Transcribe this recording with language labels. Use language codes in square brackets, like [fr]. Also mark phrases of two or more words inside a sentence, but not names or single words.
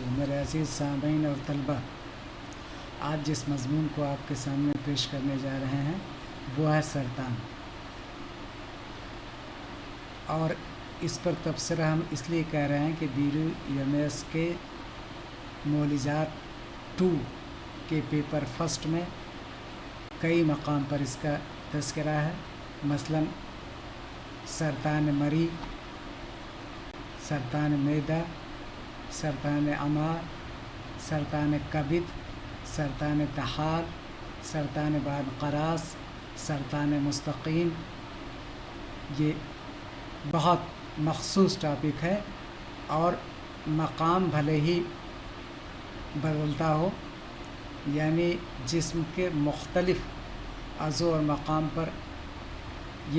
[ur] میرے عزیز سامعین اور طلبہ، آج جس مضمون کو آپ کے سامنے پیش کرنے جا رہے ہیں وہ ہے سرطان، اور اس پر تبصرہ ہم اس لیے کہہ رہے ہیں کہ BRUMS کے مولوجات 2 کے [en] paper first [ur] میں کئی مقام پر اس کا تذکرہ ہے، مثلا سرطان مری، سرطان معدہ، سرطان امعاء، سرطان کبد، سرطان طحال، سرطان پانقراس، سرطان مستقیم۔ یہ بہت مخصوص ٹاپک ہے اور مقام بھلے ہی بدلتا ہو، یعنی جسم کے مختلف عضو اور مقام پر یہ